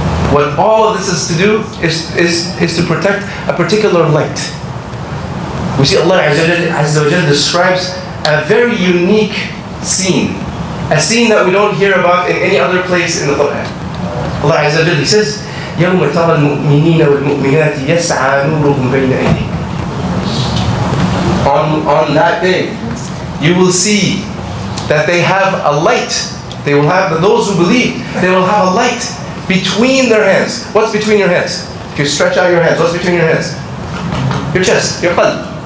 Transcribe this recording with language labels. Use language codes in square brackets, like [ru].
[en] What all of this is to do is to protect a particular light. We see Allah Azza wa Jalla describes a very unique scene, a scene that we don't hear about in any other place in the Quran. [ar] Allah Azza wa Jalla, [en] He says, [ar] يَوْمَ تَرَى الْمُؤْمِنِينَ وَالْمُؤْمِنَاتِ يَسْعَى نُورُهُمْ بَيْنَ أَيْدِيهِمْ. [en] On that day, you will see that they have a light. They will have, those who believe, they will have a light between their hands. What's between your hands? If you stretch out your hands, what's between your hands? Your chest, your qalb.